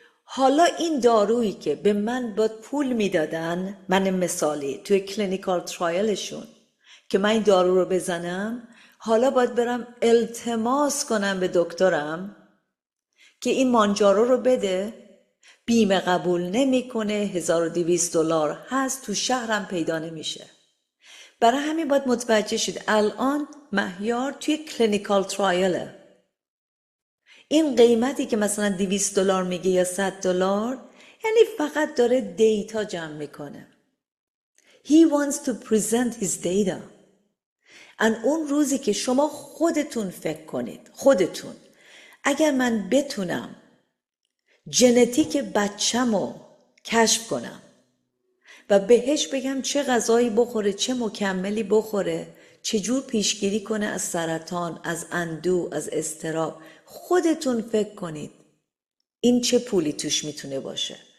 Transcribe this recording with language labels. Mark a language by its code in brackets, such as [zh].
[fa] حالا این دارویی که به من باید پول میدادن، من مثالی توی کلینیکال ترایلشون که من این دارو رو بزنم، حالا باید برم التماس کنم به دکترم که این مانجارو رو بده، بیمه قبول نمیکنه، $1200 هست، تو شهرم پیدا نمیشه. برای همین باید متوجه شید الان مهیار توی کلینیکال ترایله. این قیمتی که مثلا $200 میگه یا $100، یعنی فقط داره دیتا جمع میکنه. [en] He wants to present his data. [fa] اون روزی که شما خودتون فکر کنید، خودتون اگر من بتونم ژنتیک بچه‌مو کشف کنم و بهش بگم چه غذایی بخوره، چه مکملی بخوره، چجور پیشگیری کنه از سرطان، از اندوه، از اضطراب، خودتون فکر کنید این چه پولی توش میتونه باشه.